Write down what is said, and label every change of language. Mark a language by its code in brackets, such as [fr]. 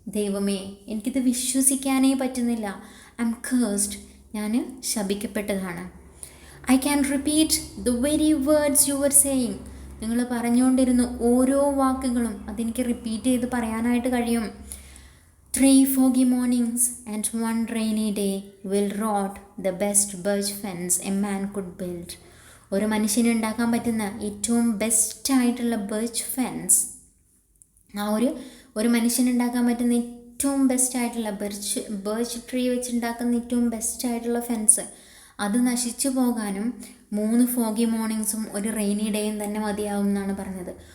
[ml] ദൈവമേ, എനിക്കിത് വിശ്വസിക്കാനേ പറ്റുന്നില്ല. [en] I am cursed. [ml] ഞാൻ ശപിക്കപ്പെട്ടതാണ്. [en] I can repeat the very words you were saying. [ml] നിങ്ങൾ പറഞ്ഞുകൊണ്ടിരുന്ന ഓരോ വാക്കുകളും അതെനിക്ക് റിപ്പീറ്റ് ചെയ്ത് പറയാനായിട്ട് കഴിയും. [en] 3 foggy mornings and 1 rainy day will rot the best birch fence a man could build. [ml] ഒരു മനുഷ്യന് ഉണ്ടാക്കാൻ പറ്റുന്ന ഏറ്റവും ബെസ്റ്റായിട്ടുള്ള ബർച്ച് ഫെൻസ്, ആ ഒരു മനുഷ്യന് ഉണ്ടാക്കാൻ പറ്റുന്ന ഏറ്റവും ബെസ്റ്റായിട്ടുള്ള ബർച്ച് ട്രീ വെച്ചുണ്ടാക്കുന്ന ഏറ്റവും ബെസ്റ്റായിട്ടുള്ള ഫെൻസ്, അത് നശിച്ചു പോകാനും 3 ഫോഗി മോർണിംഗ്സും ഒരു റെയിനി ഡേയും തന്നെ മതിയാവും എന്നാണ് പറഞ്ഞത്.